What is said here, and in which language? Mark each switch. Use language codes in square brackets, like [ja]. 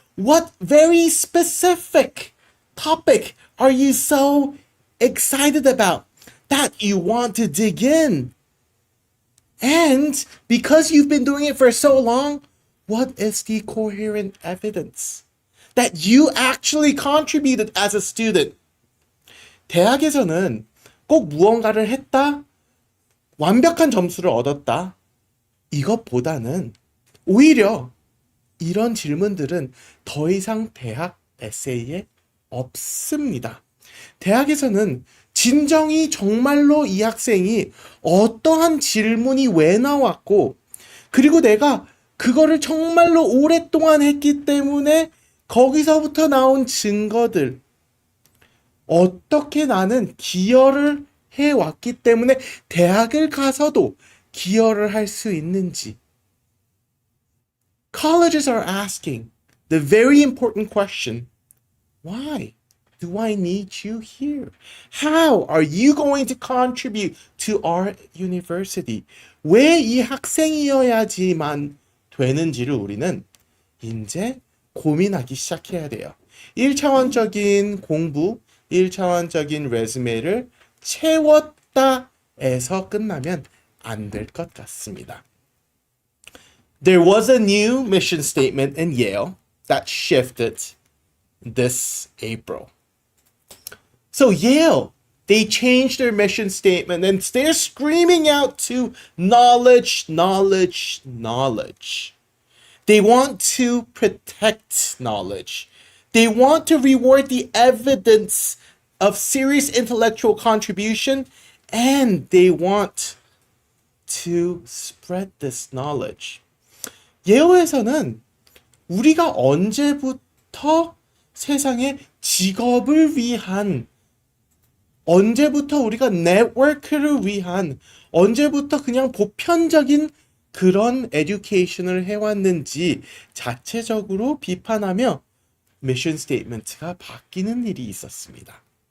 [en] What very specific topic are you so excited about that you want to dig in? And because you've been doing it for so long, what is the coherent evidence that you actually contributed as a student? [ko] 대학에서는 꼭 무언가를 했다, 완벽한 점수를 얻었다, 이것보다는 오히려 이런 질문들은 더 이상 대학 에세이에 없습니다. 대학에서는 진정이 정말로 이 학생이 어떠한 질문이 왜 나왔고, 그리고 내가 그거를 정말로 오랫동안 했기 때문에 거기서부터 나온 증거들, 어떻게 나는 기여를 해왔기 때문에 대학을 가서도 기여를 할 수 있는지. [en] Colleges are asking the very important question, why do I need you here? How are you going to contribute to our university? [ko] 왜 이 학생이어야지만 되는지를 우리는 이제 고민하기 시작해야 돼요. 1차원적인 공부, 1차원적인 레즈메를 채웠다 에서 끝나면 안 될 것 같습니다. [en] There was a new mission statement in Yale that shifted this April. So Yale, they changed their mission statement and they're screaming out to knowledge, knowledge, knowledge. They want to protect knowledge. They want to reward the evidence of serious intellectual contribution, and they want to spread this knowledge. [ko] 예어에서는 우리가 언제부터 세상에 직업을 위한, 언제부터 우리가 네트워크를 위한, 언제부터 그냥 보편적인 그런 에듀케이션을 해왔는지 자체적으로 비판하며 미션 스테이트먼트가 바뀌는 일이 있었습니다.